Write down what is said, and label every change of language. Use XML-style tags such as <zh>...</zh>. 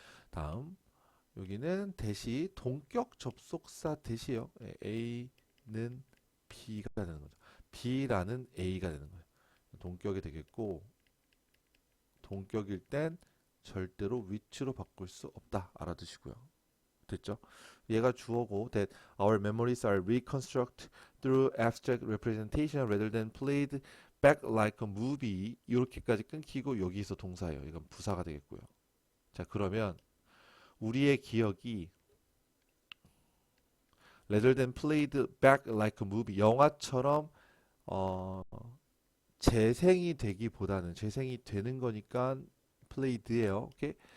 <ko>다음, 여기는 대시, 동격 접속사 대시요. A는 B가 되는 거죠. B라는 A가 되는 거예요. 동격이 되겠고, 동격일 땐 절대로 위치로 바꿀 수 없다. 알아두시고요. 됐죠? 얘가 주어고,</ko> <en>that our memories are reconstructed through abstract representation rather than played back like a movie.</en> <ko>이렇게까지 끊기고 여기서 동사예요. 이건 부사가 되겠고요. 자, 그러면 우리의 기억이</ko> <en>rather than played back like a movie,</en> <ko>영화처럼 어, 재생이 되기보다는, 재생이 되는 거니까 played예요. 오케이?</ko>